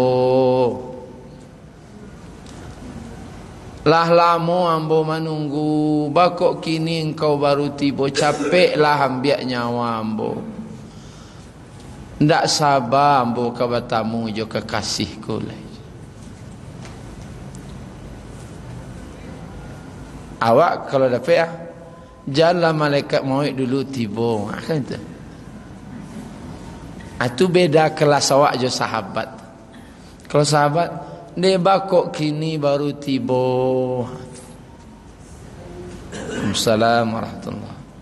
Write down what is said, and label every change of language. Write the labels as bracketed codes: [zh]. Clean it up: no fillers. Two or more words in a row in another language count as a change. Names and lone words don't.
[min] Lah lamo ambo menunggu, bakok kini engkau baru tibo. Capeklah ambiak nyawa ambo. Ndak sabar ambo kabatamu jo kekasihku lah. Awak kalau dapat ya, janganlah malaikat maut dulu tiba. Kan itu. Itu beda kelas awak jo sahabat. Kalau sahabat, dia bakok kini baru tiba. [ar] Assalamualaikum warahmatullahi.